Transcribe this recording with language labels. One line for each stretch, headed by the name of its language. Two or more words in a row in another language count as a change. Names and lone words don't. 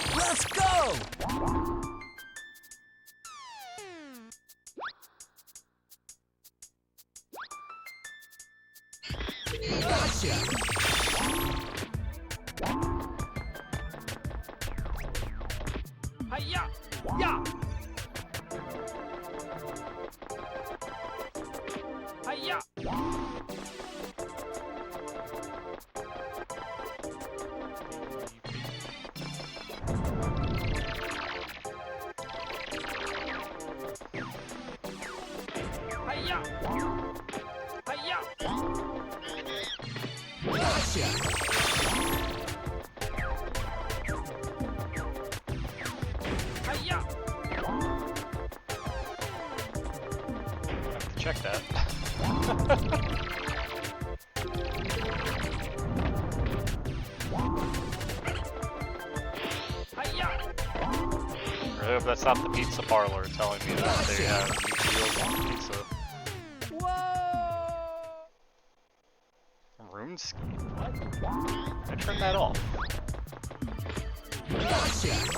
English: Let's go! Gotcha! Hi-ya! Ya! Hi-ya! Hi-ya! Hi-ya! Gotcha! Hi-ya! Have to check that. Hi-ya! I hope that's not the pizza parlor telling me that they have new deals on pizza. Whoa! Rune scheme? What? I turned that off. Gotcha!